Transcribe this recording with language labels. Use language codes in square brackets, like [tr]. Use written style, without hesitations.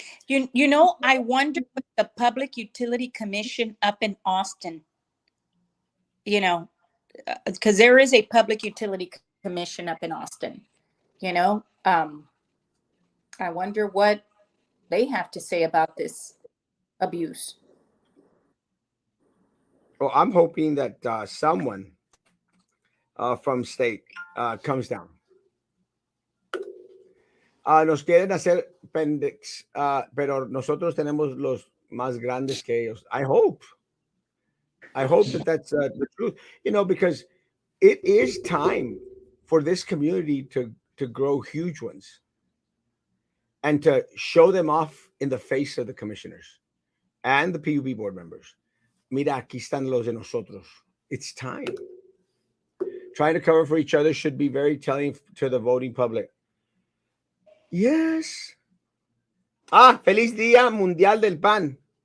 [en] I wonder what the Public Utility Commission up in Austin, you know, because there is a Public Utility Commission up in Austin, you know, I wonder what they have to say about this abuse. Well, I'm hoping that someone from state comes down. [es] Nos quieren hacer pendex, pero nosotros tenemos los más grandes que ellos. [en] I hope. I hope that that's the truth. Because it is time for this community to grow huge ones and to show them off in the face of the commissioners and the PUB board members. [es] Mira, aquí están los de nosotros. [en] It's time. Trying to cover for each other should be very telling to the voting public. Yes. [es] Feliz Día Mundial del Pan.